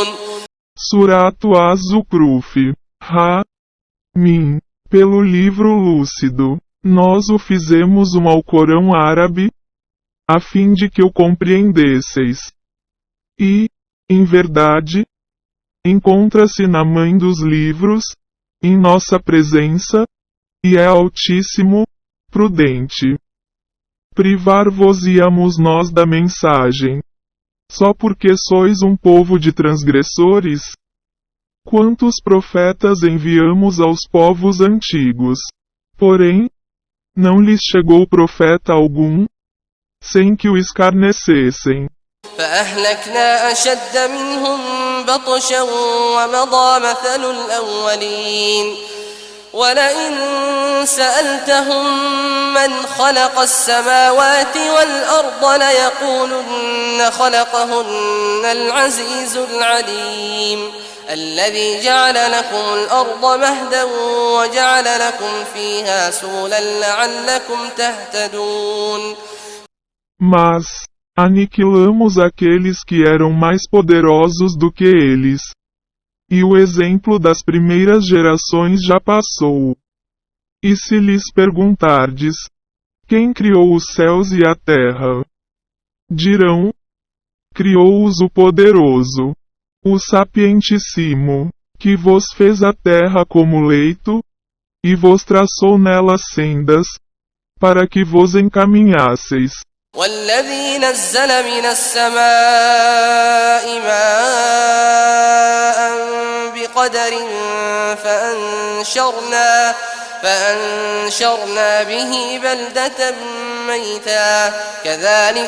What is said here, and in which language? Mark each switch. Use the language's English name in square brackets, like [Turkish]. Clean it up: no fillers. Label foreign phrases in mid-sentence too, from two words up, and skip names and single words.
[Portuguese] Surato Az-Zukhruf. Mim. Pelo livro lúcido. Nós o fizemos um Alcorão árabe, a fim de que o compreendesseis. E, em verdade, encontra-se na mãe dos livros, em nossa presença, e é altíssimo, prudente. Privar-vos-íamos nós da mensagem, só porque sois um povo de transgressores? Quantos profetas enviamos aos povos antigos? Porém, não lhes chegou profeta algum, sem que o escarnecessem. [Arabic] فأهلكنا أشد منهم بطشا ومضى مثل الأولين ولئن سألتهم من خلق السماوات والأرض ليقولن خلقهن العزيز العليم الذي جعل لكم الأرض مهدا وجعل لكم فيها سبلا لعلكم تهتدون. [Portuguese] Mas aniquilamos aqueles que eram mais poderosos do que eles. E o exemplo das primeiras gerações já passou. E se lhes perguntardes: quem criou os céus e a terra? Dirão: criou-os o poderoso, o sapientíssimo, que vos fez a terra como leito, e vos traçou nela sendas, para que vos encaminhasseis. [Arabic] والذي نزل من السماء ماء بقدر فأنشرنا به بلدة ميتا كذلك